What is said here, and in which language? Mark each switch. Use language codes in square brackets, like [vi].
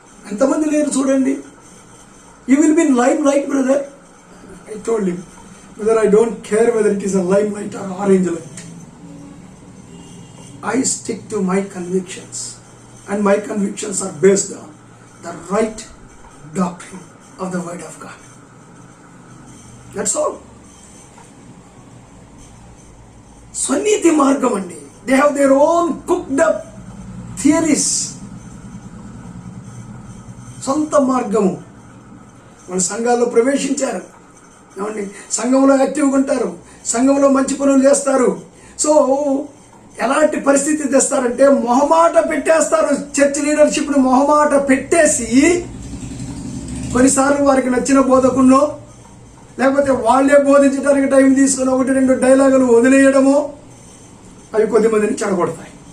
[te] ఎంతమంది లేరు చూడండి. [en] You will be limelight brother. I told him, brother I don't care whether it is a limelight or orange light. I stick to my convictions, and my convictions are based on the right doctrine of the Word of God. That's all. [te] స్వనీతి మార్గం అండి. [en] They have their own cooked up theories. [te] సొంత మార్గము. వాళ్ళు సంఘాల్లో ప్రవేశించారు, ఏమండి, సంఘంలో యాక్టివ్గా ఉంటారు, సంఘంలో మంచి పనులు చేస్తారు. సో ఎలాంటి పరిస్థితి తెస్తారంటే మొహమాట పెట్టేస్తారు. చర్చ్ లీడర్షిప్ని మొహమాట పెట్టేసి కొన్నిసార్లు వారికి నచ్చిన బోధకుల్లో లేకపోతే వాళ్ళే బోధించడానికి టైం తీసుకుని 1-2 డైలాగులు వదిలేయడము, అవి కొద్దిమందిని చెడగొడతాయి.